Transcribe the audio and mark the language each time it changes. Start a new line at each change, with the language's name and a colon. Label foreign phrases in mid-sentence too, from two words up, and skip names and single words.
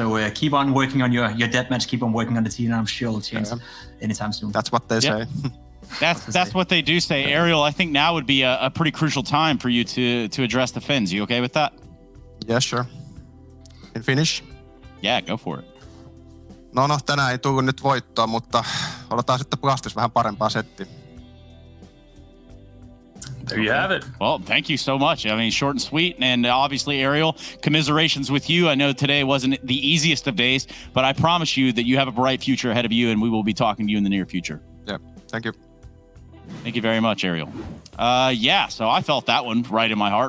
English: So keep on working on your deathmatch, keep on working on the team, and I'm sure it'll change anytime soon. That's what they say. That's what they do say. Ariel, I think now would be a pretty crucial time for you to address the Finns. You okay with that? Yeah, sure. In Finnish? Yeah, go for it.
Finnish: No, tänään ei tullut nyt voittoa, mutta odotaan sitten Blastis vähän parempaa settiä.
English: There you have it. Well, thank you so much. I mean, short and sweet. And obviously, Ariel, commiserations with you. I know today wasn't the easiest of days, but I promise you that you have a bright future ahead of you, and we will be talking to you in the near future. Yeah, thank you. Thank you very much, Ariel. So I felt that one right in my heart.